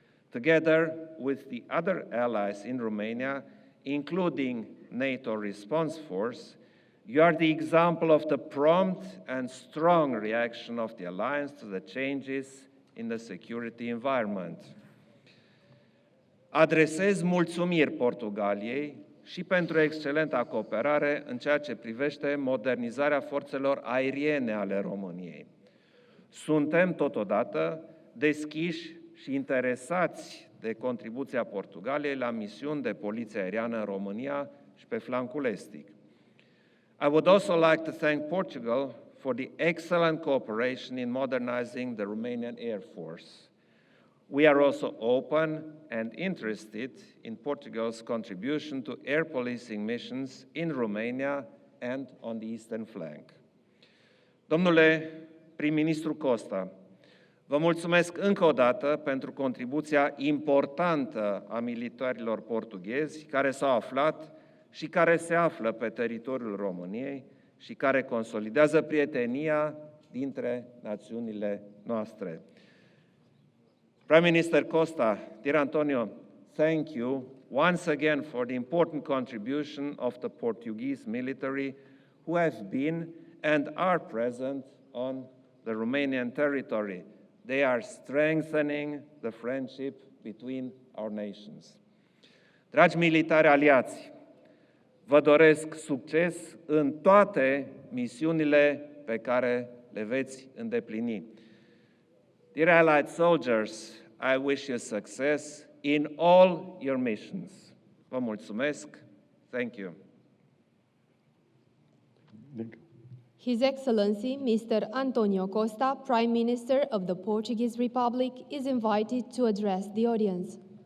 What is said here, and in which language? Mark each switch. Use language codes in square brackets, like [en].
[en] Together with the other allies in Romania, including NATO Response Force, you are the example of the prompt and strong reaction of the alliance to the changes in the security environment. [ro] Adresez mulțumiri Portugaliei și pentru excelenta cooperare în ceea ce privește modernizarea forțelor aeriene ale României. Suntem totodată deschiși și interesați de contribuția Portugaliei la misiuni de poliție aeriană în România și pe flancul estic. [en] I would also like to thank Portugal for the excellent cooperation in modernizing the Romanian Air Force. We are also open and interested in Portugal's contribution to air policing missions in Romania and on the eastern flank. [ro] Domnule prim-ministru Costa, vă mulțumesc încă o dată pentru contribuția importantă a militarilor portughezi care s-au aflat și care se află pe teritoriul României și care consolidează prietenia dintre națiunile noastre. [en] Prime Minister Costa, dear Antonio, thank you once again for the important contribution of the Portuguese military who have been and are present on the Romanian territory. They are strengthening the friendship between our nations. [ro] Dragi militari aliați, vă doresc succes în toate misiunile pe care le veți îndeplini. [en] Dear allied soldiers, I wish you success in all your missions. [ro] Vă mulțumesc. [en] Thank you. His Excellency Mr. Antonio Costa, Prime Minister of the Portuguese Republic, is invited to address the audience.